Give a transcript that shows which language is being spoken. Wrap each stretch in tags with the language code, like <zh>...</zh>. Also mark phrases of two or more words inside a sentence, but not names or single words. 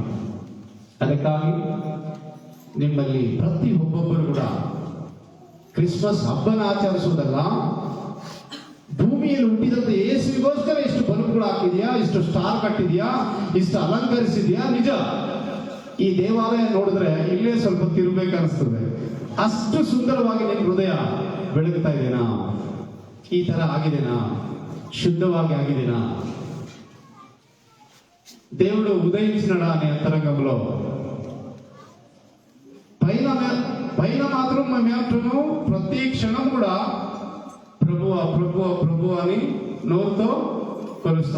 <kn>ಅದಕ್ಕಾಗಿ ನಿಮ್ಮಲ್ಲಿ ಪ್ರತಿ ಒಬ್ಬೊಬ್ಬರು ಕೂಡ ಕ್ರಿಸ್ಮಸ್ ಹಬ್ಬನ ಆಚರಿಸುವುದಲ್ಲ, ಭೂಮಿಯಲ್ಲಿ ಹುಟ್ಟಿದಂತ ಯೇಸುವಿಗೋಸ್ಕರ ಇಷ್ಟು ಬಲ್ಬ್ಗಳು ಹಾಕಿದ್ಯಾ, ಇಷ್ಟು ಸ್ಟಾರ್ ಕಟ್ಟಿದ್ಯಾ, ಇಷ್ಟು ಅಲಂಕರಿಸಿದ್ಯಾ. ನಿಜ, ಈ ದೇವಾಲಯ ನೋಡಿದ್ರೆ ಇಲ್ಲೇ ಸ್ವಲ್ಪ ತಿರುಗಬೇಕನ್ನಿಸ್ತದೆ. ಅಷ್ಟು ಸುಂದರವಾಗಿ ನಿನ್ನ ಹೃದಯ ಬೆಳಗ್ತಾ ಇದೆನಾ? ಈ ತರ ಆಗಿದೆನಾ? శుద్ధವಾಗಿ ಆಗಿದೆನಾ?</kn> <te>దేవుడు ఉదయించినాడా అనే అంతరంగంలో పైన మాత్రం మేమేమంటున్నాం, ప్రతి క్షణం కూడా ప్రభువా ప్రభువా ప్రభు అని నోరుతో కొలుస్తాం.</te>